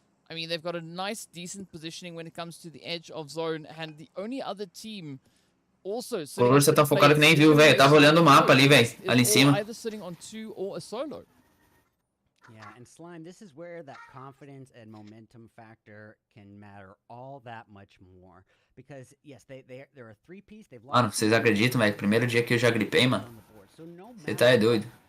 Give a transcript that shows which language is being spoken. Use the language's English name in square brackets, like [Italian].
[English] I mean, they've got a nice, decent positioning when it comes to the edge of zone, and the only other team also. [Portuguese] Você tá focado que nem viu, velho. Tava olhando o mapa ali, velho, ali em cima. [English] Either sitting on 2 or a solo. Yeah, and Slime, this is where that confidence and momentum factor can matter all that much more. Because yes, they're a 3-piece. They've lost. [Portuguese] Mano, vocês acreditam, velho? Primeiro dia que eu já gripei, mano. Você tá doido.